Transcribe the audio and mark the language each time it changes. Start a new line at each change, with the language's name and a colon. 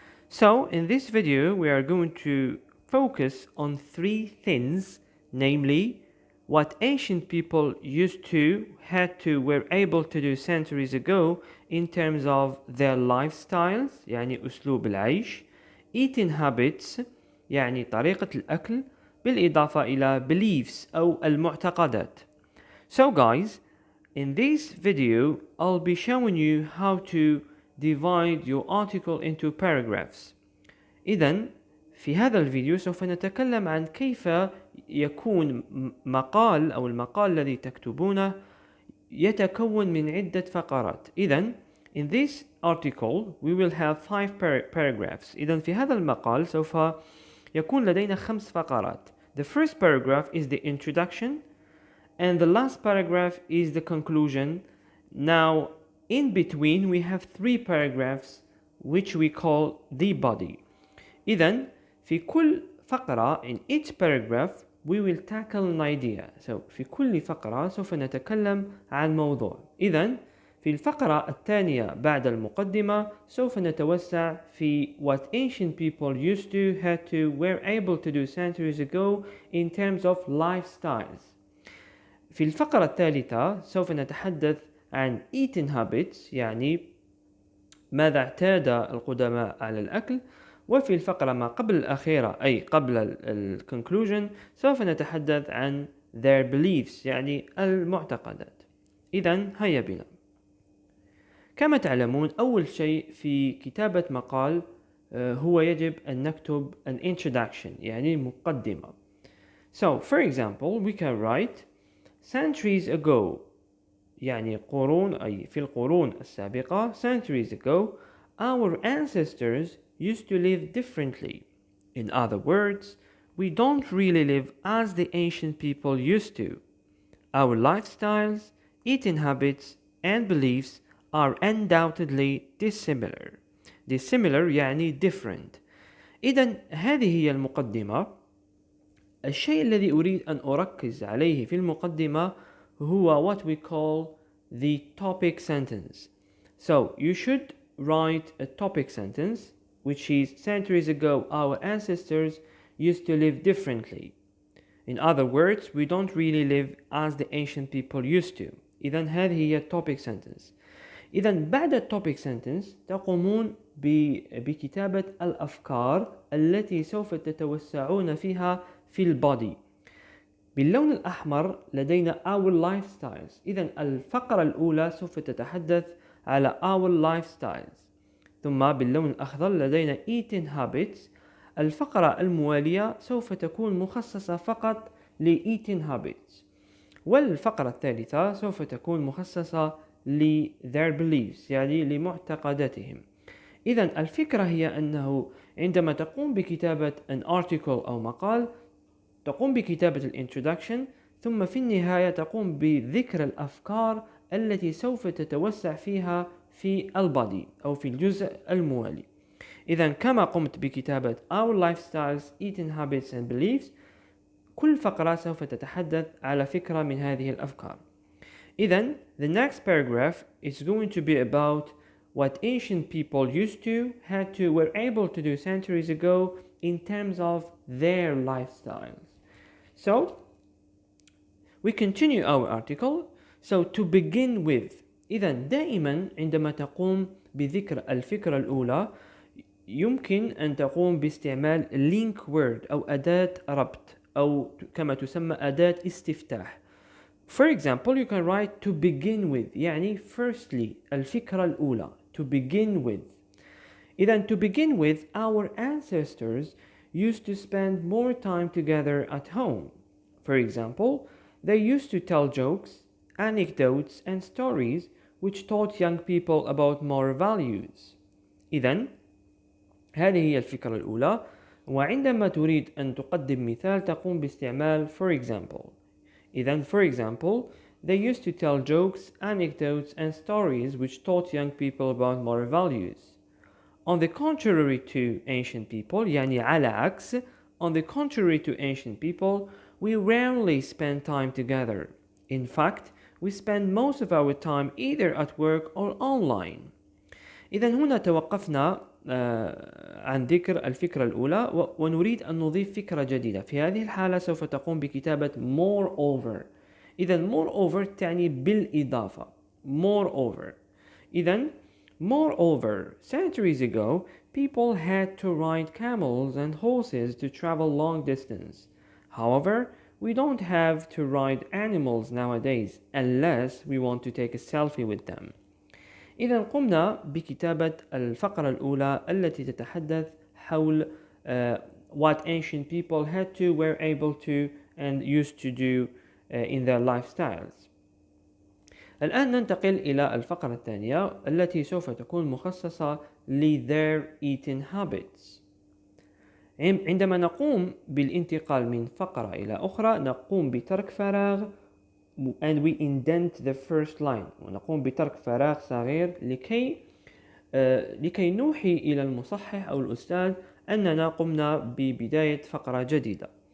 English: So in this video we are going to focus on three things, namely what ancient people used to, had to, were able to do centuries ago in terms of their lifestyles,
Arabic: يعني أسلوب العيش,
English: eating habits,
Arabic: يعني طريقة الأكل بالإضافة إلى beliefs أو المعتقدات.
English: So guys, in this video I'll be showing you how to divide your article into paragraphs.
Arabic: إذن في هذا الفيديو سوف نتكلم عن كيف يكون مقال أو المقال الذي تكتبونه يتكون من عدة فقرات. إذن
English: in this article we will have 5 paragraphs.
Arabic: إذن في هذا المقال سوف يكون لدينا 5 فقرات.
English: The first paragraph is the introduction and the last paragraph is the conclusion. Now in between we have 3 paragraphs which we call the body.
Arabic: إذن في كل فقرة
English: in each paragraph we will tackle an idea. So
Arabic: في كل فقرة سوف نتكلم عن موضوع. إذن في الفقرة الثانية بعد المقدمة سوف نتوسع في
English: what ancient people used to, had to, were able to do centuries ago in terms of lifestyles.
Arabic: في الفقرة الثالثة سوف نتحدث عن
English: eating habits،
Arabic: يعني ماذا اعتاد القدماء على الأكل. وفي الفقرة ما قبل الأخيرة أي قبل conclusion سوف نتحدث عن
English: their beliefs،
Arabic: يعني المعتقدات. إذن هيا بنا. كما تعلمون أول شيء في كتابة مقال هو يجب أن نكتب
English: an introduction،
Arabic: يعني مقدمة.
English: So for example we can write centuries ago،
Arabic: يعني قرون أي في القرون السابقة
English: centuries ago our ancestors used to live differently. In other words, we don't really live as the ancient people used to. Our lifestyles, eating habits, and beliefs are undoubtedly dissimilar. Dissimilar
Arabic: يعني
English: different.
Arabic: إذن هذه هي المقدمة. الشيء الذي أريد أن أركز عليه في المقدمة هو
English: what we call the topic sentence. So you should write a topic sentence which is centuries ago our ancestors used to live differently. In other words, we don't really live as the ancient people used to.
Arabic: إذن هذه هي topic sentence. إذن بعد topic sentence تقومون بكتابة الأفكار التي سوف تتوسعون فيها في البادي. باللون الأحمر لدينا
English: our lifestyles.
Arabic: إذن الفقرة الأولى سوف تتحدث على our lifestyles. ثم باللون الأخضر لدينا
English: eating habits.
Arabic: الفقرة الموالية سوف تكون مخصصة فقط ل eating habits. والفقرة الثالثة سوف تكون مخصصة ل
English: their beliefs،
Arabic: يعني لمعتقداتهم. إذن الفكرة هي أنه عندما تقوم بكتابة
English: an article
Arabic: أو مقال تقوم بكتابة introduction ثم في النهاية تقوم بذكر الأفكار التي سوف تتوسع فيها في البادي أو في الجزء الموالي. إذن كما قمت بكتابة
English: our lifestyles, eating habits and beliefs،
Arabic: كل فقرة سوف تتحدث على فكرة من هذه الأفكار. إذن
English: the next paragraph is going to be about what ancient people used to, had to, were able to do centuries ago in terms of their lifestyles. So we continue our article. So to begin with،
Arabic: إذن دائما عندما تقوم بذكر الفكرة الأولى يمكن أن تقوم باستعمال
English: link word
Arabic: أو أداة ربط أو كما تسمى أداة استفتاح.
English: For example, you can write to begin with،
Arabic: يعني
English: firstly
Arabic: الفكرة الأولى
English: to begin with.
Arabic: إذن
English: to begin with our ancestors used to spend more time together at home. For example, they used to tell jokes, anecdotes and stories which taught young people about moral values.
Arabic: إذن هذه هي الفكرة الأولى. وعندما تريد أن تقدم مثال تقوم باستعمال
English: for example.
Arabic: إذن
English: for example, they used to tell jokes, anecdotes and stories which taught young people about moral values. On the contrary to ancient people,
Arabic: يعني على عكس,
English: on the contrary to ancient people, we rarely spend time together. In fact, we spend most of our time either at work or online.
Arabic: إذا هنا توقفنا عن ذكر الفكرة الأولى ونريد أن نضيف فكرة جديدة. في هذه الحالة سوف تقوم بكتابة moreover. إذا moreover تعني بالإضافة.
English: moreover.
Arabic: إذا
English: moreover, centuries ago, people had to ride camels and horses to travel long distance. However, we don't have to ride animals nowadays unless we want to take a selfie with them.
Arabic: إذا قمنا بكتابة الفقرة الأولى التي تتحدث حول
English: what ancient people had to, were able to and used to do in their lifestyles.
Arabic: الآن ننتقل إلى الفقرة الثانية التي سوف تكون مخصصة ل
English: their eating habits.
Arabic: عندما نقوم بالانتقال من فقرة إلى أخرى نقوم بترك فراغ
English: and we indent the first line
Arabic: ونقوم بترك فراغ صغير لكي نوحي إلى المصحح أو الأستاذ أننا قمنا ببداية فقرة جديدة.